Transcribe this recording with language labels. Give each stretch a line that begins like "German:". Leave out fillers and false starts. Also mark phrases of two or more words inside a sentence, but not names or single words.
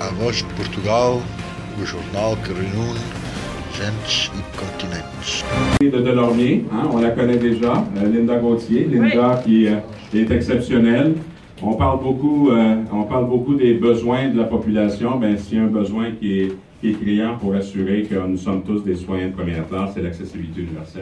Portuguese: Voz de Portugal, o jornal que reúne gentes e continentes.
French: De Delormier, hein, on la connaît déjà, Linda Gauthier, Linda qui est exceptionnelle. On parle beaucoup des besoins de la population. Ben, s'il y a un besoin qui est criant pour assurer que nous sommes tous des citoyens de première classe, c'est l'accessibilité universelle.